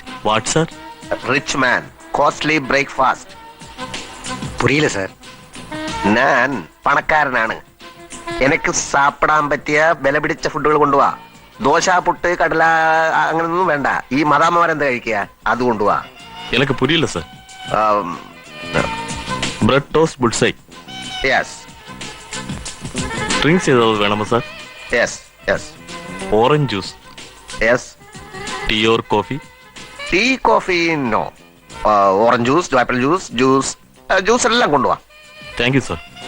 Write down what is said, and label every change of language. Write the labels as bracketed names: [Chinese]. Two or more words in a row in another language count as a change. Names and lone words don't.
[English] What, sir? Rich man. Costly breakfast. [Tamil] புரியில்ல சார். [Malayalam] ഞാൻ പണക്കാരനാണ്. എനിക്ക് സാപ്പിടാൻ പറ്റിയ വില പിടിച്ച ഫുഡുകൾ കൊണ്ടുപോവാ. ദോശ, പുട്ട്, കടല അങ്ങനൊന്നും വേണ്ട. ഈ മദാമ്മമാരെന്താ കഴിക്കുക, അത് കൊണ്ടുപോവാ. [Tamil] எனக்கு புரியல சார். [English] bread toast bullseye. യെസ് [Tamil] ட்ரிங்க்ஸ் ஏதாவது வேணுமா சார்? [English] yes yes orange juice. യെസ് tea or coffee? tea, coffee no. orange juice, apple juice, juice [Malayalam] എല്ലാം കൊണ്ടുപോവാ. [English] thank you sir.